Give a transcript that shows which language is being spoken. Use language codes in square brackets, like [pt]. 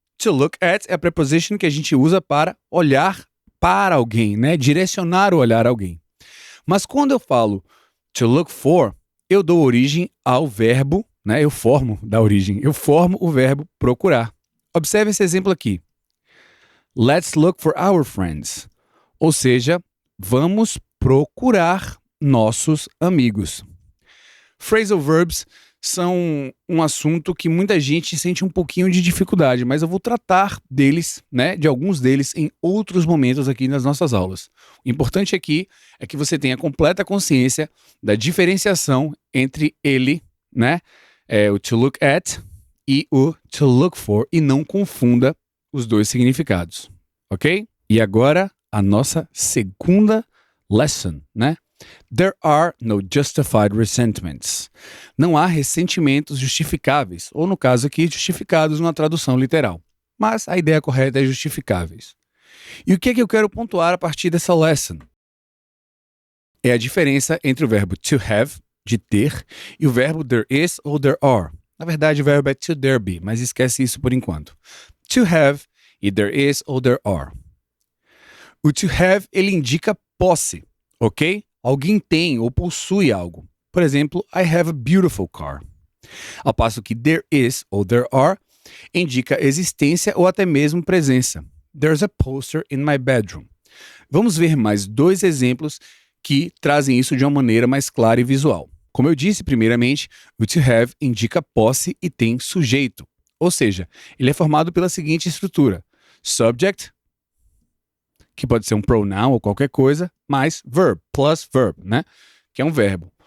[pt] To look at é a preposition que a gente usa para olhar para alguém, né? Direcionar o olhar a alguém. Mas quando eu falo to look for, eu dou origem ao verbo, né? Eu formo o verbo procurar. Observe esse exemplo aqui. [en] Let's look for our friends. [pt] Ou seja, vamos procurar nossos amigos. Phrasal verbs são um assunto que muita gente sente um pouquinho de dificuldade, mas eu vou tratar deles, né, de alguns deles em outros momentos aqui nas nossas aulas. O importante aqui é que você tenha completa consciência da diferenciação entre ele, né, o to look at e o to look for, e não confunda os dois significados, ok? E agora a nossa segunda lesson, né? [en] There are no justified resentments. [pt] Não há ressentimentos justificáveis, ou no caso aqui, justificados numa tradução literal. Mas a ideia correta é justificáveis. E o que é que eu quero pontuar a partir dessa lesson? É a diferença entre o verbo to have, de ter, e o verbo there is ou there are. Na verdade, o verbo é to there be, mas esquece isso por enquanto. To have e there is ou there are. O to have, ele indica posse, ok? Alguém tem ou possui algo. Por exemplo, [en] I have a beautiful car. [pt] Ao passo que there is ou there are indica existência ou até mesmo presença. [en] There's a poster in my bedroom. [pt] Vamos ver mais 2 exemplos que trazem isso de uma maneira mais clara e visual. Como eu disse primeiramente, o to have indica posse e tem sujeito. Ou seja, ele é formado pela seguinte estrutura: subject, que pode ser um pronoun ou qualquer coisa, mais verb, plus verb, né? Que é um verbo.